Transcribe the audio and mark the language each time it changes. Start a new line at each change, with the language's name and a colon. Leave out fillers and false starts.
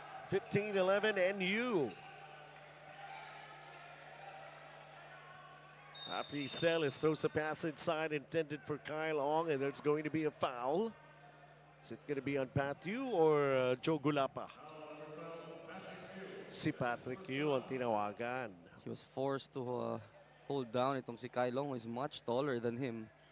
English: 15-11 NU. After he throws a pass inside intended for Kyle Ong, and there's going to be a foul. Is it going to be on Pat Yu or Joe Gulapa?
Filipino: Si Patrick Yu ang tinawagan.
English: He was forced to hold down itong si Kyle Long, who is much taller than him.